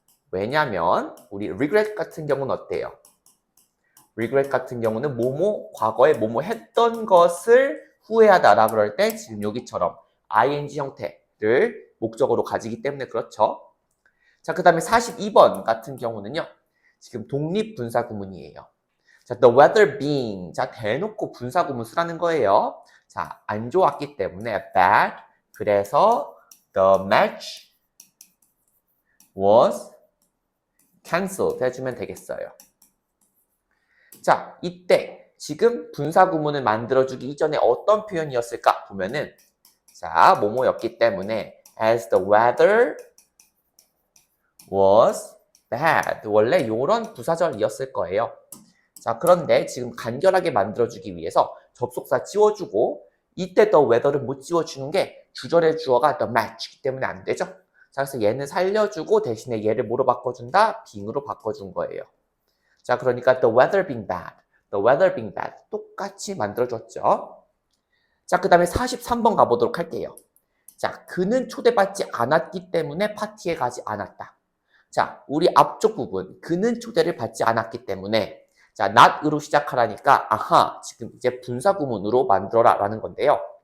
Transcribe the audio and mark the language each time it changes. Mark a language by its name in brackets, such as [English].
[Korean] 왜냐면 우리 regret 같은 경우는 어때요? regret 같은 경우는 뭐뭐 과거에 뭐뭐 했던 것을 후회하다라 그럴 때 지금 여기처럼 ing 형태를 목적으로 가지기 때문에 그렇죠. 자, 그 다음에 42번 같은 경우는요. 지금 독립분사구문이에요. 자, [English] the weather being. [Korean] 자, 대놓고 분사구문 쓰라는 거예요. 자, 안 좋았기 때문에 bad. 그래서 [English] the match was cancelled [Korean] 해주면 되겠어요. 자, 이때 지금 분사구문을 만들어주기 이전에 어떤 표현이었을까 보면은 자, 뭐뭐였기 때문에 [English] as the weather was bad. [Korean] 원래 이런 부사절이었을 거예요. 자, 그런데 지금 간결하게 만들어주기 위해서 접속사 지워주고 이때 the weather를 못 지워주는 게 주절의 주어가 the match이기 때문에 안 되죠. 자, 그래서 얘는 살려주고 대신에 얘를 뭐로 바꿔준다? being으로 바꿔준 거예요. 자, 그러니까 [English] the weather being bad. the weather being bad. [Korean] 똑같이 만들어줬죠. 자, 그 다음에 43번 가보도록 할게요. 자, 그는 초대받지 않았기 때문에 파티에 가지 않았다. 자, 우리 앞쪽 부분, 그는 초대를 받지 않았기 때문에 자, not으로 시작하라니까 아하, 지금 이제 분사구문으로 만들어라 라는 건데요.